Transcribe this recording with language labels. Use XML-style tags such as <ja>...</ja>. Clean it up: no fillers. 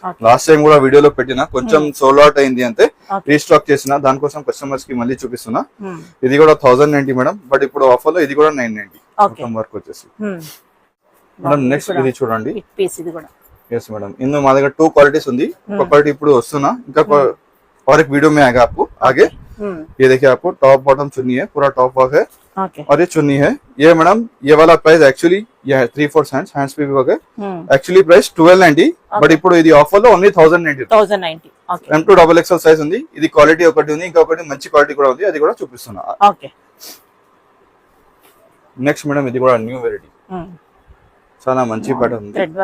<te>Last time కూడా వీడియోలో పెట్టినా, కొంచెం సోల్డ్ అవుట్ అయింది అంతే, రీస్టాక్ చేసిన దానికోసం కస్టమర్స్ కి మళ్ళీ చూపిస్తున్నా. ఇది కూడా 1090 మేడం, బట్ ఇప్పుడు ఆఫర్ లో ఇది కూడా 990 వర్క్ వచ్చేసి మేడం. నెక్స్ట్ ఇది చూడండి, ఎస్ मैडम ఇందులో మా దగ్గర 2 क्वालिटीज ఉంది. ఒక క్వాలిటీ ఇప్పుడు వస్తున్నా, ఇంకా</te> <hi>और एक वीडियो में आएगा आपको आगे. ये देखिए आपको टॉप बॉटम चुन्नी है, पूरा टॉप वर्क है और ये चुन्नी है. ये मैडम ये वाला प्राइस एक्चुअली ये है 3/4 हैंड्स पे भी वर्क है. एक्चुअली प्राइस 1290,</hi> <te>బట్ ఇప్పుడు ఇది ఆఫర్ లో ఓన్లీ 1090. M2 XXL సైజ్ ఉంది. ఇది క్వాలిటీ ఒకటి ఉంది, ఇంకొకటి మంచి క్వాలిటీ కూడా ఉంది, అది కూడా చూపిస్తున్నా. నెక్స్ట్ మేడం ఇది కూడా న్యూ వెరైటీ, చాలా మంచి ప్యాటర్న్ ఉంది.</te>